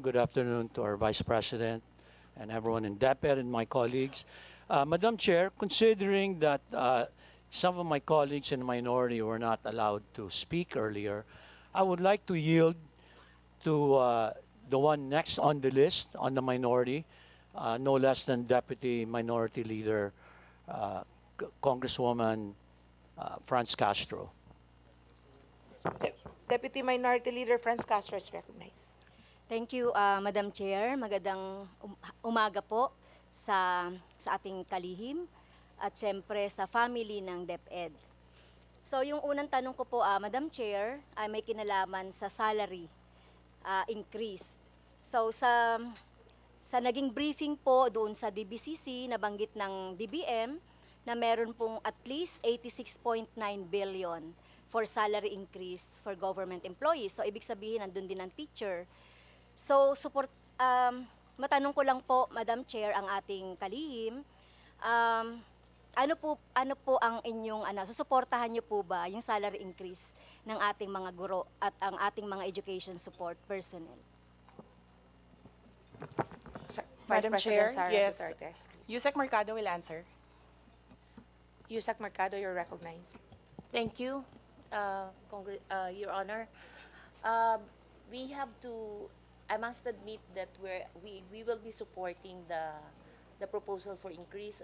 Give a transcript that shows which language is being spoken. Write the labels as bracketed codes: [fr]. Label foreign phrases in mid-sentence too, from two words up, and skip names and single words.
[en] Good afternoon to our Vice President and everyone in DepEd and my colleagues. Madam Chair, considering that some of my colleagues in the minority were not allowed to speak earlier, I would like to yield to the one next on the list on the minority, no less than Deputy Minority Leader Congresswoman Franz Castro. Deputy Minority Leader Franz Castro is recognized. Thank you, Madam Chair. [tl] Magandang umaga po sa ating kalihim at syempre sa family ng DepEd. So yung unang tanong ko po, [en] Madam Chair, [tl] ay may kinalaman sa [en] salary increase. [tl] So sa naging briefing po doon sa DBCC, nabanggit ng DBM na meron pong [en] at least 86.9 billion for salary increase for government employees. [tl] So ibig sabihin, nandun din ang teacher. So matanong ko lang po, [en] Madam Chair, [tl] ang ating kalihim, ano po ang inyong susuportahan niyo po ba yung salary increase ng ating mga guro at ang ating mga [en] education support personnel? Vice Madam President Chair, Sara yes. Duterte. Yusek Mercado will answer. Yusek Mercado, you're recognized. Thank you, Your Honor. We have to, I must admit that we will be supporting the proposal for increase.